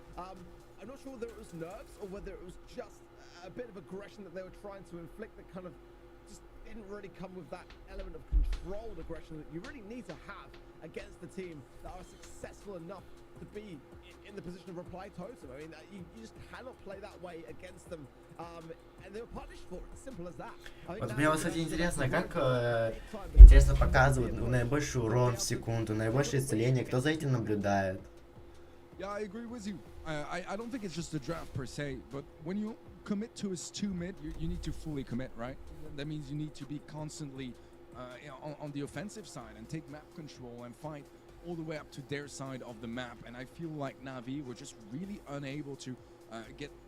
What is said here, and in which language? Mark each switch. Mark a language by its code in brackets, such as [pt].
[en] I'm not sure whether it was nerves or whether it was just a bit of aggression that they were trying to inflict that kind of just didn't really come with that element of controlled aggression that you really need to have against the team that are successful enough to be in the position of Reply Totem. I mean, you just cannot play that way against them, and they were punished for it. Simple as that. [ru] Вот мне, кстати, интересно, как интересно показывают наибольший урон в секунду, наибольшее исцеление. Кто за этим наблюдает? [en] Yeah, I agree with you. I don't think it's just a draft per se, but when you commit to a 2 mid, you need to fully commit, right? That means you need to be constantly on the offensive side and take map control and fight all the way up to their side of the map. And I feel like Navi were just really unable to get